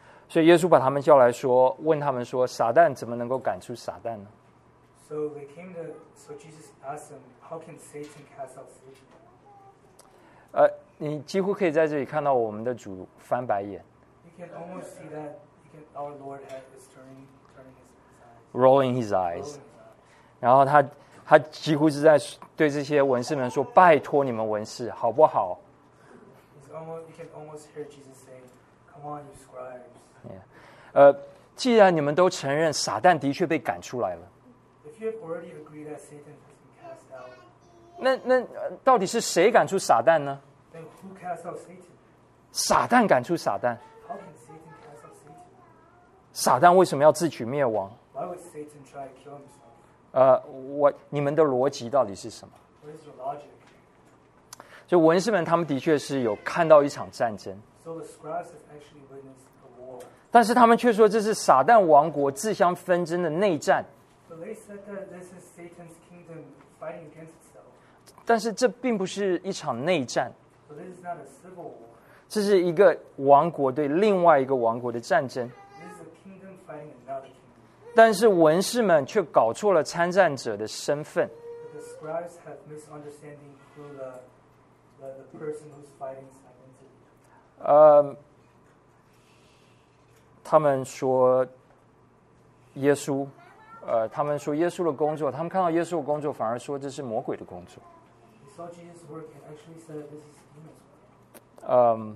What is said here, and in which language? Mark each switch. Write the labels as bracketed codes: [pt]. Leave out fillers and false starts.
[zh] 所以耶稣把他们叫来说，问他们说：“撒旦怎么能够赶出撒旦呢？” [en] So they came to. So Jesus asked them, "How can Satan cast out Satan?" [zh] 你几乎可以在这里看到我们的主翻白眼。 [en] You can almost see that our Lord had is turning his eyes, rolling his eyes. [zh] 然后他几乎是在对这些文士们说：“拜托你们文士，好不好？” [en] You can almost hear Jesus saying, "Come on, you scribes." [zh] 既然你们都承认撒旦的确被赶出来了， [en] If you have already agreed that Satan has been cast out, [zh] 那到底是谁赶出撒旦呢？ [en] Then who cast out Satan? [zh] 撒旦赶出撒旦。 [en] How can Satan cast out Satan? [zh] 撒旦为什么要自取灭亡？ [en] Why would Satan try to kill himself? [zh] 你们的逻辑到底是什么？ [en] What is your logic? [zh] 就文士们他们的确是有看到一场战争。 [en] So the scribes have actually witnessed a war. [zh] 但是他们却说这是撒旦王国自相纷争的内战。 [en] But they said that this is Satan's kingdom fighting against itself. [zh] 但是这并不是一场内战。 [en] But this is not a civil war. [zh] 这是一个王国对另外一个王国的战争。 [en] This is a kingdom fighting another kingdom. [zh] 但是文士们却搞错了参战者的身份。 [en] But the scribes have misunderstanding who the person who's fighting is identity. [zh] 他们说耶稣，他们说耶稣的工作，他们看到耶稣的工作，反而说这是魔鬼的工作。 [en] They saw Jesus' work and actually said this is demon's